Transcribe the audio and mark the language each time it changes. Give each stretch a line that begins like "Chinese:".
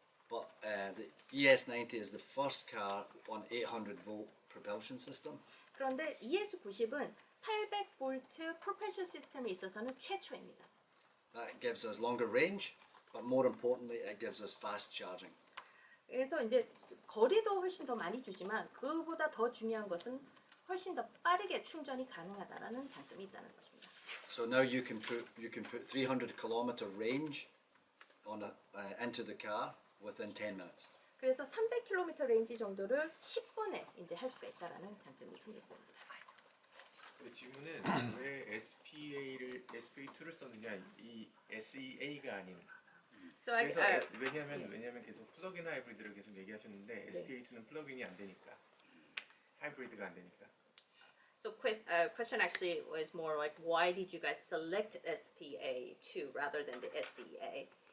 English: but the ES90 is the first car on 800 volt propulsion system.
Korean: 그런데 ES90은 800V 프로펠션 시스템에 있어서는 최초입니다.
English: That gives us longer range, but more importantly, it gives us fast charging.
Korean: 그래서 이제 거리도 훨씬 더 많이 주지만 그보다 더 중요한 것은 훨씬 더 빠르게 충전이 가능하다라는 장점이 있다는 것입니다.
English: So now you can put 300 kilometer range into the car within 10 minutes.
Korean: 그래서 300km 레인지 정도를 10분에 이제 할 수가 있다라는 장점이 생깁니다. 그 질문은 왜 SPA2를 썼느냐 이 SEA가 아닌
English: So I,
Korean: 그래서 왜냐하면 계속 플러그인 하이브리드를 계속 얘기하셨는데 SPA2는 플러그인이 안 되니까 하이브리드가 안 되니까
English: So question actually was more like why did you guys select SPA2 rather than the SEA?